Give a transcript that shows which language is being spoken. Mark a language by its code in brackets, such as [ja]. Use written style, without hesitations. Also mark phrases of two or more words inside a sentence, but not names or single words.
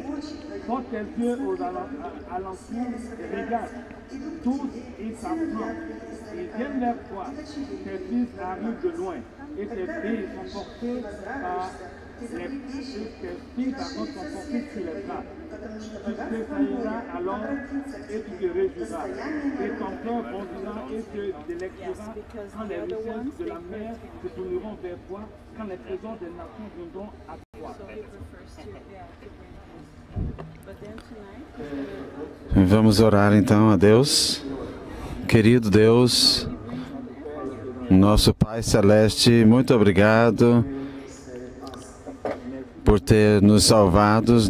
[fr] Porte tes yeux aux alentours et regarde, tous ils s'affrontent, ils viennent leur voir, tes fils arrivent de loin et tes filles sont portées par tes filles sont portées sur les bras. Tu t'effrayeras alors et tu te réjouiras, et ton cœur bondira et te délectera quand les richesses de la mer se tourneront vers toi, quand les trésors des nations viendront à toi. [pt] Vamos orar então a Deus. Querido Deus, nosso Pai Celeste, muito obrigado por ter nos salvados.